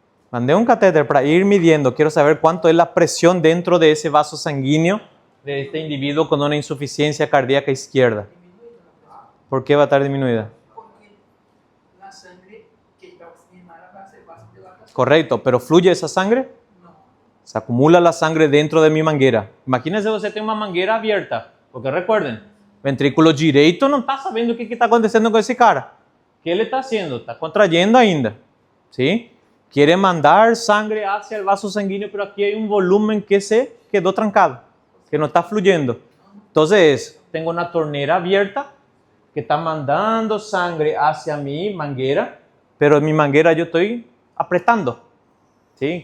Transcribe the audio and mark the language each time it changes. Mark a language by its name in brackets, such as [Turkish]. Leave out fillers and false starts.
[Spanish] Mandé un catéter para ir midiendo. Quiero saber cuánto es la presión dentro de ese vaso sanguíneo de este individuo con una insuficiencia cardíaca izquierda. ¿Por qué va a estar disminuida? Porque la sangre que está oxigenada va a ser vasodilatación. Correcto, pero ¿fluye esa sangre? No. Se acumula la sangre dentro de mi manguera. Imagínense usted tiene una manguera abierta, porque recuerden, [Portuguese] ventrículo direito não está sabendo o que está acontecendo com esse cara. O que ele está haciendo? Está contrayendo ainda. ¿Sí? [Spanish] Quiere mandar sangre hacia el vaso sanguíneo, pero aquí hay un volumen que se quedó trancado, que no está fluyendo. Entonces, tengo una tornera abierta que está mandando sangre hacia mi manguera, pero en mi manguera yo estoy apretando. ¿Sí?